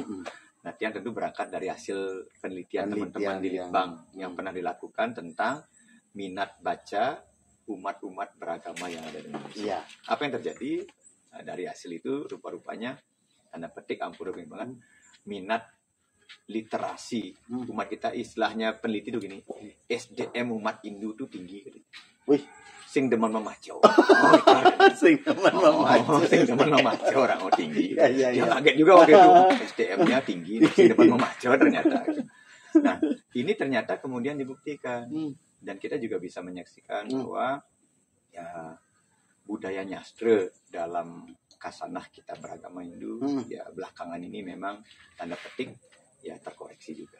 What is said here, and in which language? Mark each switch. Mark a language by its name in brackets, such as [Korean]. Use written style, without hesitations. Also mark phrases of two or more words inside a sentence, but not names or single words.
[Indonesian] Nah, yang tentu berangkat dari hasil penelitian teman-teman di Litbang yang pernah dilakukan tentang minat baca umat-umat beragama yang ada di Indonesia. Apa yang terjadi dari hasil itu rupa-rupanya tanda petik banget minat literasi umat kita, istilahnya peneliti itu gini, SDM umat Hindu itu tinggi. Wih, [Balinese] sing demen memacau. Sing demen memacau [Indonesian] orang tinggi. Ya, kaget juga waktu itu SDM-nya tinggi, [Balinese] sing demen memacau ternyata. [Indonesian] Nah, ini ternyata kemudian dibuktikan dan kita juga bisa menyaksikan bahwa ya budaya nyastra dalam kasanah kita beragama Hindu ya belakangan ini memang tanda petik ya terkoreksi juga.